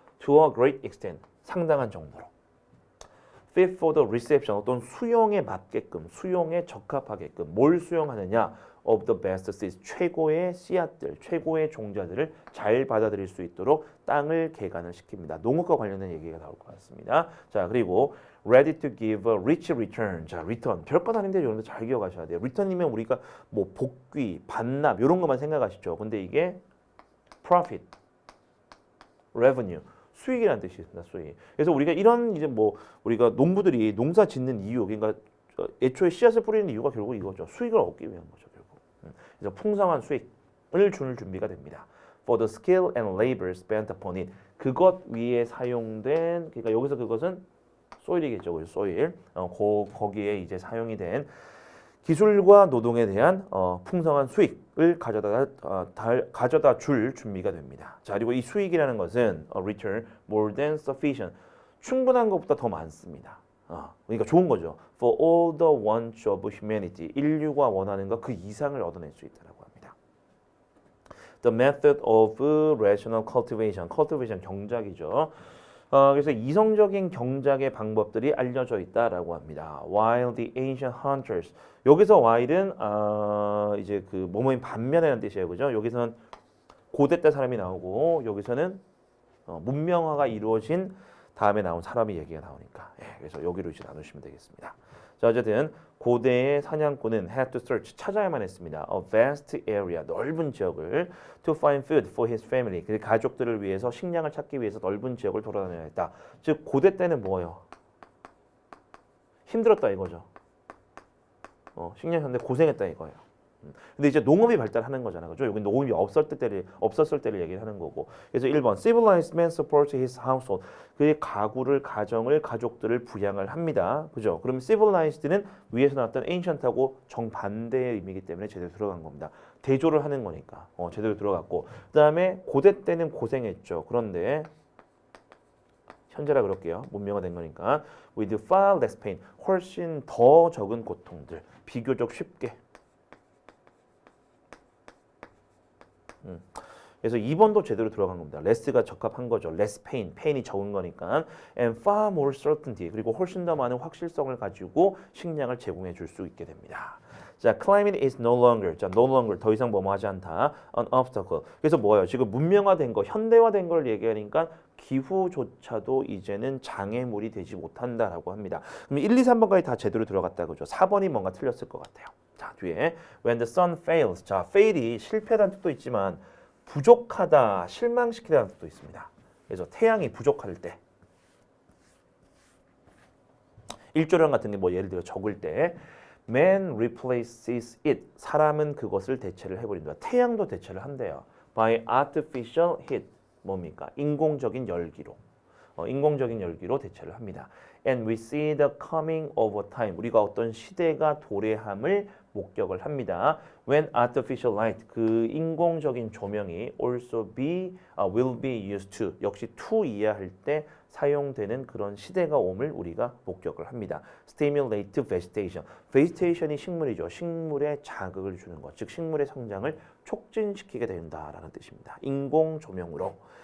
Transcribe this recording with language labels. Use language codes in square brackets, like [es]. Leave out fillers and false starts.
[en] To a great extent. [ko] 상당한 정도로. [en] fit for the reception. [ko] 어떤 수용에 맞게끔, 수용에 적합하게끔 뭘 수용하느냐? [en] of the best seeds. [ko] 최고의 씨앗들, 최고의 종자들을 잘 받아들일 수 있도록 땅을 개간을 시킵니다. 농업과 관련된 얘기가 나올 것 같습니다. 자, 그리고 [en] ready to give a rich return. 자, return. [ko] 별것 아닌데 여러분들 잘 기억하셔야 돼요. return이면 우리가 뭐 복귀, 반납 이런 것만 생각하시죠. 근데 이게 [en] profit, revenue. [ko] 수익이라는 뜻이 있습니다. 수익. 그래서 우리가 이런 이제 뭐 우리가 농부들이 농사 짓는 이유, 그러니까 애초에 씨앗을 뿌리는 이유가 결국 이거죠. 수익을 얻기 위한 거죠, 결국. 그래서 풍성한 수익을 주는 준비가 됩니다. [en] For the skill and labor spent upon it. [ko] 그것 위에 사용된, 그러니까 여기서 그것은 soil이겠죠, 그죠? [en] soil. [ko] 거기에 이제 사용이 된 기술과 노동에 대한 풍성한 수익을 가져다 줄 준비가 됩니다. 자, 그리고 이 수익이라는 것은 [en] return more than sufficient. [ko] 충분한 것보다 더 많습니다. 그러니까 좋은 거죠. [en] For all the wants of humanity. [ko] 인류가 원하는 것 그 이상을 얻어낼 수 있다라고 합니다. [en] The method of rational cultivation. [ko] cultivation 경작이죠. 그래서 이성적인 경작의 방법들이 알려져 있다라고 합니다. [en] While the ancient hunters. [ko] 여기서 while은 이제 그 뭐뭐인 반면이라는 뜻이에요, 그죠? 여기서는 고대 때 사람이 나오고 여기서는 문명화가 이루어진 다음에 나온 사람의 얘기가 나오니까 그래서 여기로 이제 나누시면 되겠습니다. 자, 어쨌든 고대의 사냥꾼은 [en] had to search [ko] 찾아야만 했습니다. [en] A vast area [ko] 넓은 지역을 [en] to find food for his family [ko] 그 가족들을 위해서 식량을 찾기 위해서 넓은 지역을 돌아다녀야 했다. 즉 고대 때는 뭐예요? 힘들었다 이거죠. 식량 찾는데 고생했다 이거예요. 근데 이제 농업이 발달하는 거잖아, 그죠? 여기 농업이 없었을 때를 얘기를 하는 거고. 그래서 1번 [en] civilized man supports his household. [ko] 그의 가구를, 가정을, 가족들을 부양을 합니다, 그죠? 그러면 civilized는 위에서 나왔던 ancient하고 정반대의 의미이기 때문에 제대로 들어간 겁니다. 대조를 하는 거니까 제대로 들어갔고. 그다음에 고대 때는 고생했죠. 그런데 현재라 그럴게요. 문명화된 거니까 [en] with far less pain. [ko] 훨씬 더 적은 고통들. 비교적 쉽게. 그래서 2번도 제대로 들어간 겁니다. less가 적합한 거죠. [en] less pain, [ko] pain이 적은 거니까. [en] and far more certainty, [ko] 그리고 훨씬 더 많은 확실성을 가지고 식량을 제공해 줄 수 있게 됩니다. [en] 자, climate is no longer, 자, no longer, [ko] 더 이상 뭐뭐 하지 않다. [en] an obstacle. [ko] 그래서 뭐예요? 지금 문명화된 거, 현대화된 걸 얘기하니까 기후조차도 이제는 장애물이 되지 못한다라고 합니다. 그럼 1, 2, 3번까지 다 제대로 들어갔다, 그죠? 4번이 뭔가 틀렸을 것 같아요. 자, 뒤에 [en] when the sun fails. [ko] 자, fail이 실패라는 뜻도 있지만 부족하다, 실망시키다는 뜻도 있습니다. 그래서 태양이 부족할 때. 일조량 같은 게 뭐 예를 들어 적을 때 [en] man replaces it. [ko] 사람은 그것을 대체를 해버린다. 태양도 대체를 한대요. [en] by artificial heat. [ko] 뭡니까? 인공적인 열기로. 인공적인 열기로 대체를 합니다. [en] And we see the coming of a time. [ko] 우리가 어떤 시대가 도래함을 목격을 합니다. [en] When artificial light, [ko] 그 인공적인 조명이 [en] also will be used to, [ko] 역시 to 이해할 때 사용되는 그런 시대가 옴을 우리가 목격을 합니다. [en] Stimulate vegetation. [ko] vegetation이 식물이죠. 식물에 자극을 주는 것, 즉 식물의 성장을 촉진시키게 된다라는 뜻입니다. 인공 조명으로.